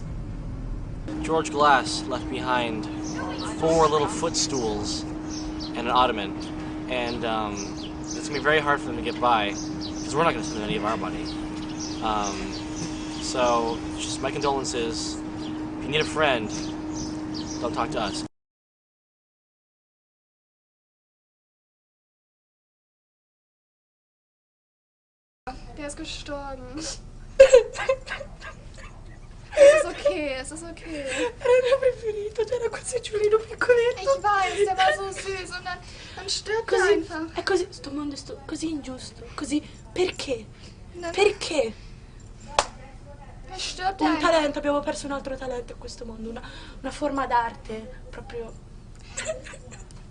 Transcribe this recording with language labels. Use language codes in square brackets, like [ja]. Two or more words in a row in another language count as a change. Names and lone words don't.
[en] George Glass left behind 4 little footstools and an ottoman, and it's gonna be very hard for them to get by because we're not gonna send them any of our money. So just my condolences. If you need a friend, don't talk to us. [de] Der ist gestorben. Es ist okay. [it] Era preferito, c'era quel seggiolino piccoletto. [de] Ich weiß, der war so süß und dann stirbt er einfach. [it] È così, sto mondo è così ingiusto. Così, perché? [de] Dann- [it] Perché? [de] Er stirbt [it] Un [de] einfach. [it] talento, abbiamo perso un altro talento in questo mondo, una forma d'arte, proprio...